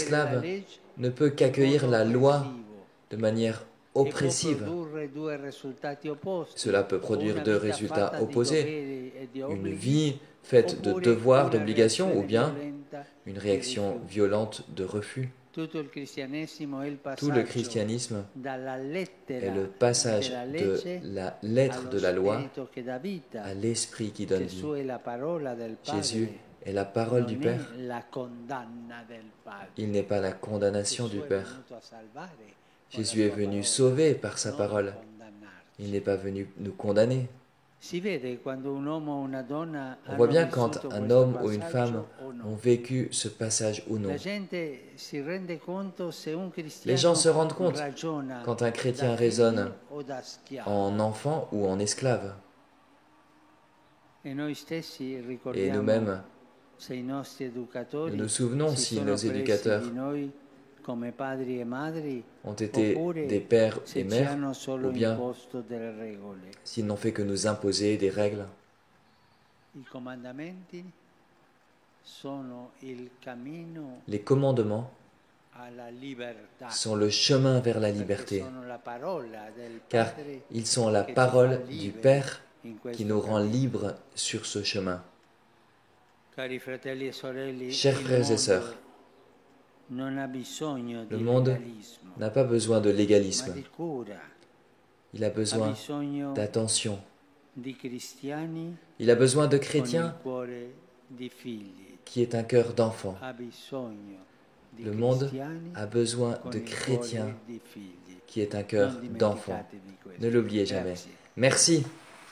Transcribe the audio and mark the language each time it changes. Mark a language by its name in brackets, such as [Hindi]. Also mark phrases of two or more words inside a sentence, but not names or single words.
[French] d'esclave [Italian] legge [French] ne peut [Italian] in [French] qu'accueillir [Italian] modo [French] la loi [Italian] oppressivo [French] de manière [Italian] e può [French] oppressive. [Italian] produrre due risultati opposti, [French] Cela peut [Italian] o [French] produire [Italian] una [French] deux [Italian] vita [French] résultats [Italian] fatta di [French] opposés. [Italian] doveri e di [French] Une [Italian] obblighi, [French] vie faite de [Italian] oppure [French] devoirs, [Italian] una [French] d'obligations, ou [Italian] reazione [French] bien [Italian] violenta [French] une [Italian] di [French] réaction [Italian] rifiuto. [French] violente de refus. [Italian] Tutto il cristianesimo è il [French] Tout le [Italian] passaggio [French] christianisme [Italian] dalla [French] est [Italian] lettera [French] le passage [Italian] della [French] de [Italian] legge [French] la lettre [Italian] allo [French] de la loi [Italian] spirito che dà vita. [French] à l'esprit qui donne [Italian] Gesù [French] vie. [Italian] è la parola del Padre, [French] Jésus est la parole du [Italian] non [French] Père. [Italian] è la condanna del Padre. [French] Il n'est pas la condamnation [Italian] Gesù [French] du [Italian] è [French] Père. [Italian] venuto a salvare con [French] Jésus [Italian] la [French] est [Italian] sua [French] venu [Italian] parola, [French] sauver par sa [Italian] non a [French] parole. [Italian] condannarci. [French] Il n'est pas venu nous condamner. [Italian] Si vede quando un uomo o una donna [French] On voit [Italian] hanno [French] bien quand [Italian] vissuto [French] un [Italian] questo [French] homme ou une femme [Italian] passaggio o no. [French] ont vécu ce passage ou non. [Italian] La gente si rende conto se un [French] Les [Italian] cristiano [French] gens se rendent compte [Italian] ragiona [French] quand un chrétien [Italian] da [French] raisonne [Italian] figlio o da schiavo. [French] en enfant ou en esclave. [Italian] E noi stessi [French] Et [Italian] ricordiamo [French] nous-mêmes, [Italian] se i nostri educatori [French] nous nous souvenons [Italian] si [French] si [Italian] sono [French] nos [Italian] presi [French] éducateurs [Italian] di noi come padri e madri [French] ont été [Italian] oppure [French] des pères [Italian] se [French] et [Italian] ci [French] mères, [Italian] hanno solo [French] ou bien [Italian] imposto delle regole. [French] s'ils n'ont fait que nous imposer des règles. [Italian] I comandamenti sono il cammino [French] Les commandements [Italian] alla libertà, [French] sont le chemin vers la [Italian] perché [French] liberté, [Italian] sono la parola del [French] car [Italian] Padre [French] ils sont la [Italian] che ci [French] parole [Italian] fa [French] du [Italian] liberi [French] Père [Italian] in [French] qui [Italian] questo [French] nous rend [Italian] cammino. [French] libres sur ce chemin. [Italian] Cari fratelli e sorelle, [French] Chers [Italian] il [French] frères et sœurs, [Italian] mondo non ha bisogno [French] le [Italian] di [French] monde [Italian] legalismo, [French] n'a pas besoin de [Italian] ma [French] légalisme, [Italian] di cura. [French] il a [Italian] Ha [French] besoin [Italian] bisogno [French] d'attention, [Italian] di cristiani [French] il a besoin de [Italian] con il [French] chrétiens [Italian] cuore di figli. [French] qui est un cœur d'enfant. [Italian] Ha bisogno di [French] Le monde [Italian] cristiani [French] a besoin [Italian] con [French] de [Italian] il [French] chrétiens [Italian] cuore di figli. [French] qui est un [Italian] Non [French] cœur d'enfant. [Italian] dimenticatevi questo. [French] Ne l'oubliez jamais. [Italian] Grazie. [French] Merci.